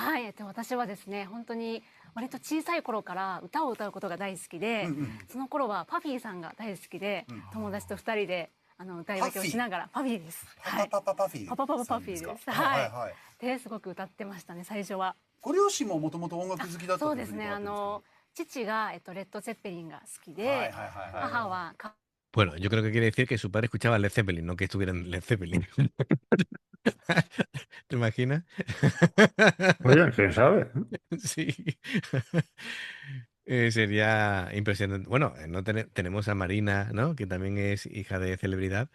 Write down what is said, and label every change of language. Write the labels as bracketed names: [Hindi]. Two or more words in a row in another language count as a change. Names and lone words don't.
[Japanese] はい、私はですね、本当に割と小さい頃から歌を歌うことが大好きで、その頃はパフィーさんが大好きで、友達と2人で歌い分けをしながら、パフィーです。パパパパフィー。パパパパパフィーです。はい。ですごく歌ってましたね、最初は。ご両親ももともと音楽好きだった。そうですね。父がレッド・ゼッペリンが好きで、母は [Spanish] Bueno, yo creo que quiere decir que su padre escuchaba Led Zeppelin, no que estuviera en Led Zeppelin. ¿Te imaginas? Oye, ¿quién sabe? Sí. Sería impresionante. Bueno, no tenemos a Marina, ¿no? Que también es hija de celebridad.